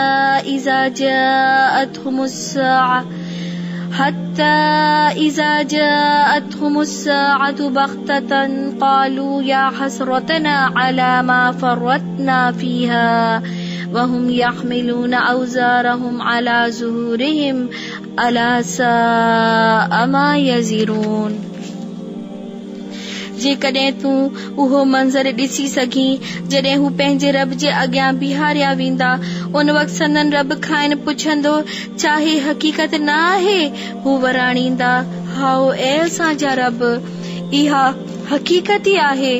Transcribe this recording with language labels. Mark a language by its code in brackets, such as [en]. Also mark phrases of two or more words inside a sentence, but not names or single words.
[ar] إذا جاءتهم الساعة بغتة قالوا يا حسرتنا على ما فرطنا فيها وهم يحملون أوزارهم على ظهورهم ألا ساء ما يزرون. [sd] जेकॾहिं तूं उहो मंज़र ॾिसी सघीं जॾहिं हू पंहिंजे रब जे अॻियां बीहारिया वेंदा, उन वक़्तु संदन रब खां पुछंदो छा हे हक़ीक़त न आहे? हू वराणींदा हाओ ऐ असांजा रब, इहा हक़ीक़त ई आहे।